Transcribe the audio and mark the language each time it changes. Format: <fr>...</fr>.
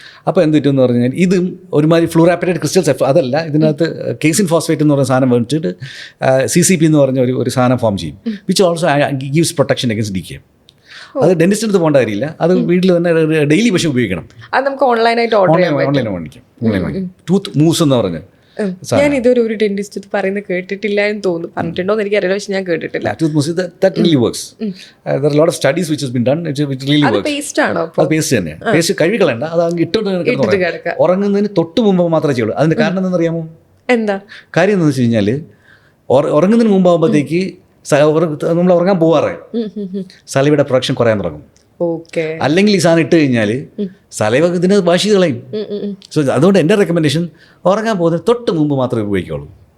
<ml>അപ്പോൾ എന്ത് പറ്റുമെന്ന് പറഞ്ഞു കഴിഞ്ഞാൽ ഇതും ഒരുമാതിരി ഫ്ലൂറാപ്പറ്റേറ്റ് ക്രിസ്റ്റൽസ് അതല്ല, ഇതിനകത്ത് കേസിൻ ഫോസ്ഫേറ്റ് എന്ന് പറയുന്ന സാധനം വെച്ചിട്ട് CCP എന്ന് പറഞ്ഞ ഒരു സാധനം ഫോം ചെയ്യും,</ml> <en>Which also gives protection against decay.</en> <ml>അത് ഡെന്റിസ്റ്റ് അടുത്ത് പോകേണ്ട കാര്യമില്ല, അത് വീട്ടിൽ തന്നെ ഡെയിലി പക്ഷേ ഉപയോഗിക്കണം. അത് നമുക്ക് ഓൺലൈനായിട്ട് ഓൺലൈൻ വാങ്ങിക്കും. ടൂത്ത് മൂസ് എന്ന് പറഞ്ഞ് ഞാൻ ഇതൊരു ഒരു ഡെന്റിസ്റ്റ് പറയുന്നത് കേട്ടിട്ടില്ല എന്ന് തോന്നുന്നു. പറഞ്ഞിട്ടുണ്ടോന്ന് എനിക്കറിയില്ല, പക്ഷെ ഞാൻ കേട്ടിട്ടില്ല.</ml> <en>Tooth mousse that really works. There are a lot of studies which has been done. It really works.</en> <ml>Paste ആണോ? അത് പേസ്റ്റ് തന്നെ. പേസ്റ്റ് കഴുകിക്കളയണ്ട, അത് അങ്ങ് ഇട്ടിട്ട് ഉറങ്ങുന്നതിന് തൊട്ട് മുമ്പ് മാത്രമേ ചെയ്യുള്ളൂ. അതിന്റെ കാരണം എന്താണെന്ന് അറിയാമോ? എന്താ കാര്യം എന്താണെന്ന് വെച്ച് കഴിഞ്ഞാൽ ഉറങ്ങുന്നതിന് മുമ്പാകുമ്പോഴത്തേക്ക് നമ്മൾ ഉറങ്ങാൻ പോവാറേ സലൈവയുടെ പ്രൊഡക്ഷൻ കുറയാൻ തുടങ്ങും. അല്ലെങ്കിൽ ഈ സാധനം ഇട്ട് കഴിഞ്ഞാൽ സലൈവ ഇതിനെ വാഷ് ചെയ്ത് കളയും. സോ അതുകൊണ്ട് എൻ്റെ റെക്കമെൻഡേഷൻ ഉറങ്ങാൻ പോകുന്നതിന് തൊട്ട് മുമ്പ് മാത്രമേ ഉപയോഗിക്കുകയുള്ളൂ.</ml>